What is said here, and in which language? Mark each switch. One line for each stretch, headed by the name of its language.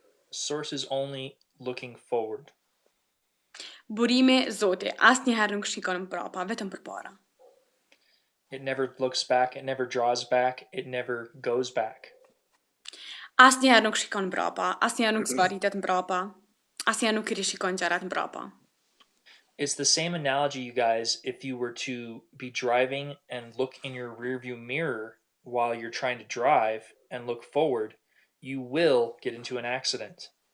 English: Source is only looking forward.
Albanian: Burimi Zoti, asnjëherë nuk shikon mbrapa, vetëm përpara.
English: It never looks back, it never draws back, it never goes back.
Albanian: Asnjëherë nuk shikon mbrapa, asnjëherë nuk zbaritet mbrapa, asnjëherë nuk I rishikon gjërat mbrapa.
English: It's the same analogy, you guys, if you were to be driving and look in your rearview mirror while you're trying to drive and look forward, you will get into an accident.